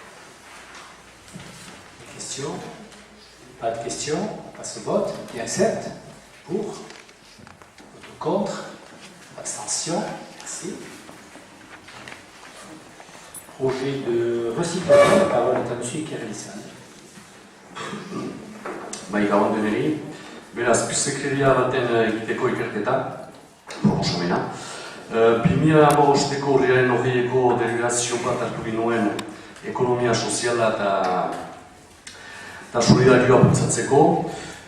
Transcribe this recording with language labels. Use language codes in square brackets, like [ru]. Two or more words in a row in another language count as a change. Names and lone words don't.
[fr] Questions? Pas de questions? On passe au vote. Qui accepte? Pour? Vote contre? Abstention? Merci. Projet de recyclage. La parole est à M. Kirlissan. [eu] Gabon deneri, beraz, bizekleria baten egiteko ikerketa, proposamena. 2015ko urriaren 20ko delegazio bat hartu ginuen ekonomia soziala eta solidarioa bultzatzeko.